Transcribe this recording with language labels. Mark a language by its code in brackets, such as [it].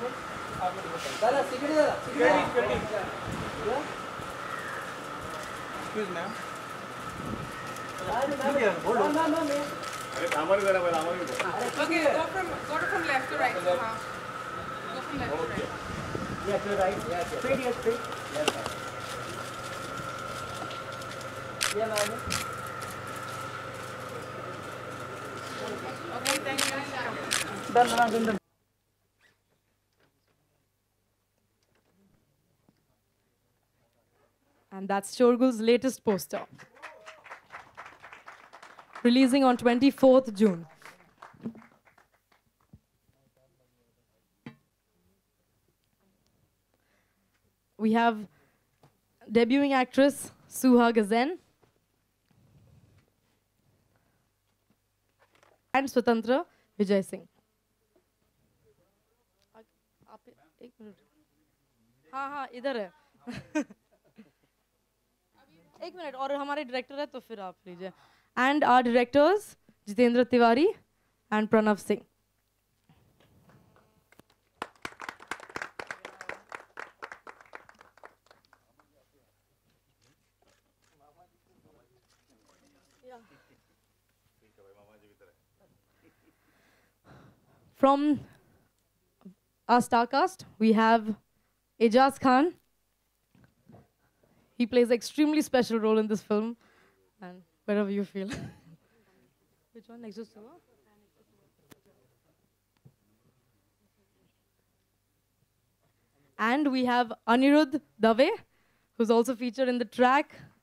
[en] दादा सिक्योरिटी दादा. Excuse ma'am. [mr] अरे थांबा जरा मला आम्हाला. [en] Okay, go from left to right. Go from left to right. Yes, you're right. Yes, straight. Yes, straight. [hi] ये ma'am. [en] Okay, thank you. Done. And that's Shorgul's latest poster, releasing on 24th June. We have debuting actress Suha Gazen and Swatantra Vijay Singh. [hi] एक minute हाँ हाँ इधर है एक minute और हमारे director है तो फिर आप लीजिए [en] and our directors [hi] Jitendra Tiwari [en] And Pranav Singh From our star cast, we have Ejaz Khan. He plays an extremely special role in this film, and wherever you feel. Which one? Next to Suha? And we have Anirudh Dave, who's also featured in the track.